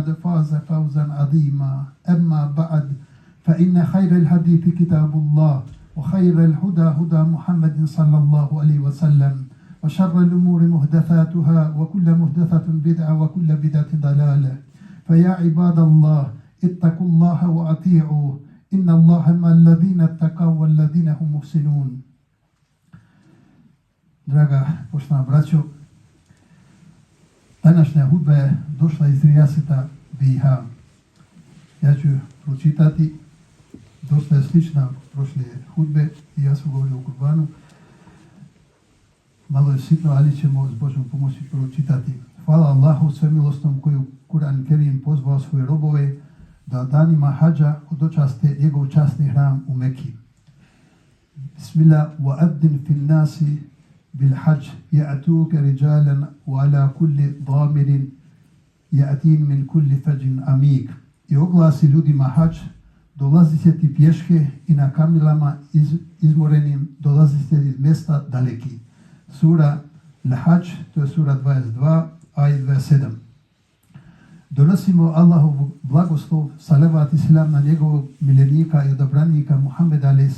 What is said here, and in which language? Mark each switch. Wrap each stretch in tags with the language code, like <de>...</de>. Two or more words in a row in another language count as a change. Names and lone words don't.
<ar>فاز فوزا عظيما أما بعد فإن خير الحديث كتاب الله وخير الهدى هدى محمد صلى الله عليه وسلم وشر الأمور محدثاتها وكل محدثة بدعة وكل بدعة ضلالة فيا عباد الله اتقوا الله وأطيعوه إن الله مع الذين اتقوا والذين هم محسنون.</ar> <bs>Draga poštovana braćo, današnja hudba je došla iz Rijaseta BiH. Ja ću pročitati, dosta je slična prošle hudbe i ja sam govorio o kurbanu. Malo je sitno, ali ćemo s Božom pomoći pročitati. Hvala Allahu svemilosnom koji u Kur'an Kerim pozvao svoje robove da danima hađa odočaste njegov časni hram u Meki.</bs> <ar>بسم الله وأذن في الناس بالحج يأتوك رجالا وعلى كل ضامر يأتين من كل فج عميق.</ar> <bs>I oglasi ljudima hađ, dolazit će ti pješke i na kamilama izmorenim dolazit će iz mjesta daleki. Sura Al-Hađ, to je sura 22, ajet 27. Donosimo Allahov blagoslov, salavat i selam na njegovog miljenika i odabranika Muhammeda a.s.</bs>